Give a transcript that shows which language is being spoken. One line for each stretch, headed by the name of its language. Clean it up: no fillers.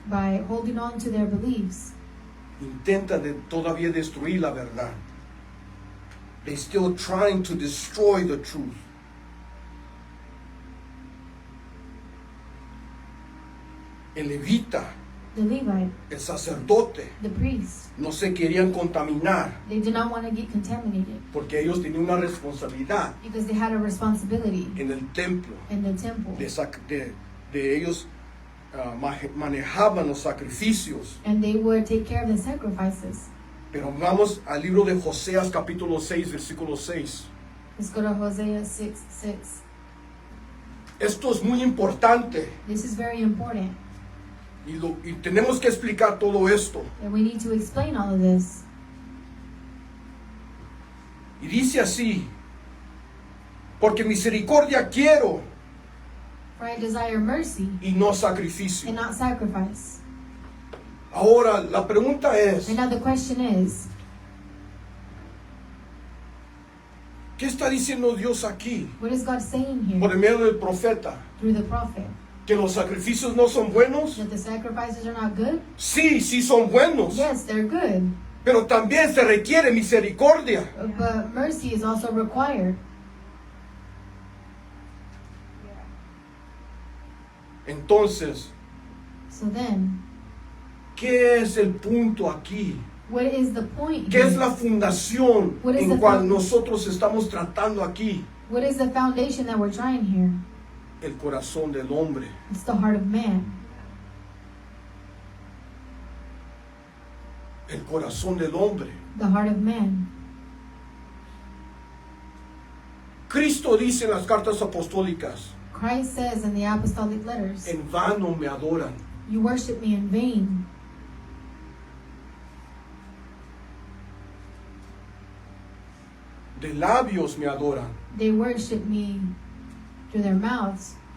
English: by holding on to their beliefs,
Spanish: intentan todavía destruir la verdad.
English: They're still trying to destroy the truth.
Spanish: El levita,
English: the Levite,
Spanish: el sacerdote,
English: the priest,
Spanish: no se querían contaminar
English: they did not want to get contaminated
Spanish: porque ellos tenían una responsabilidad
English: because they had a responsibility
Spanish: en el templo.
English: in the temple.
Spanish: De ellos manejaban los sacrificios.
English: And they would take care of the sacrifices.
Spanish: Pero vamos al libro de Joseas capítulo 6, versículo 6.
English: Let's go to Hosea 6:6.
Spanish: Esto es muy importante
English: This is very important.
Spanish: y tenemos que explicar todo esto.
English: And we need to explain all of this.
Spanish: Y dice así: porque misericordia quiero
English: For I desire mercy
Spanish: y no sacrificio.
English: and not sacrifice.
Spanish: Ahora la pregunta es,
English: And now the question is,
Spanish: ¿qué está diciendo Dios aquí
English: what is God saying
Spanish: por
English: here
Spanish: el medio del profeta?
English: through the prophet?
Spanish: ¿Que los sacrificios no son buenos?
English: That the sacrifices are not good?
Spanish: Sí, sí son buenos,
English: Yes, they're good.
Spanish: pero también se requiere misericordia.
English: But mercy is also required.
Spanish: Entonces,
English: So then,
Spanish: ¿qué es el punto aquí?
English: what is the point
Spanish: ¿Qué es
English: here?
Spanish: la fundación
English: What is
Spanish: en
English: the
Spanish: cual
English: found-
Spanish: nosotros estamos tratando aquí?
English: What is the foundation that we're trying here?
Spanish: El corazón del hombre.
English: It's the heart of man.
Spanish: El corazón del hombre.
English: The heart of man.
Spanish: Cristo dice en las cartas apostólicas:
English: Christ says in the apostolic letters,
Spanish: en vano me adoran.
English: you worship me in vain.
Spanish: De labios me adoran,
English: They worship me through their mouths,